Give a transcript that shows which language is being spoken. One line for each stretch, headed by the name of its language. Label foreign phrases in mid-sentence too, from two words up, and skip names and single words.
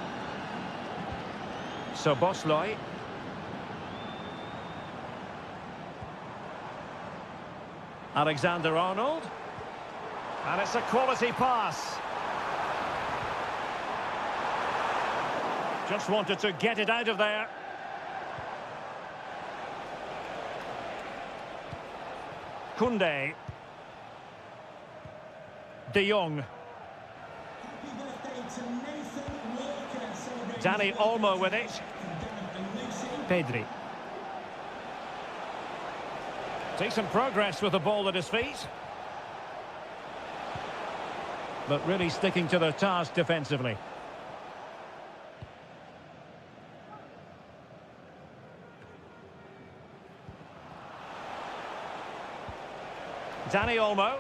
English: So Bosloy. Alexander-Arnold. And it's a quality pass. Just wanted to get it out of there. Koundé. De Jong. Dani Olmo with it. Pedri. Decent progress with the ball at his feet. But really sticking to their task defensively. Dani Olmo.